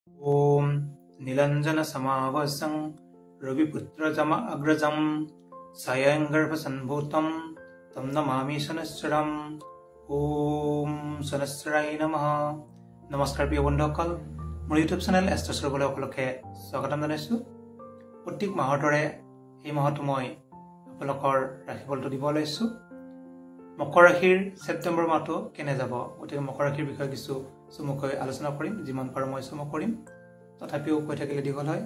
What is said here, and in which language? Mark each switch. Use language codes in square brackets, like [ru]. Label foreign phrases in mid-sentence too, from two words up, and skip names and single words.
[sa] ओम नीलांजन समावसं रविपुत्रजम अग्रजं सायंगर्भसंभूतं तं नमामि शनश्चरम्। ओम शनश्चराय नमः। [as] নমস্কাৰ প্ৰিয় बন্ধুসকল, মোৰ ইউটিউব চেনেল এষ্ট্ৰছৰবলৈ সকলোকে স্বাগতম জনাইছোঁ। প্ৰত্যেক মাহৰ দৰে এই মাহতো মই আপোনালোকৰ ৰাশিফলটো দিব লৈছোঁ। মকৰ ৰাশিৰ ছেপ্টেম্বৰ মাহটো কেনে যাব, গতিকে মকৰ ৰাশিৰ বিষয়ে কিছু চমুকৈ আলোচনা কৰিম। যিমান পাৰোঁ মই চমু কৰিম, তথাপিও কৈ থাকিলে দীঘল হয়।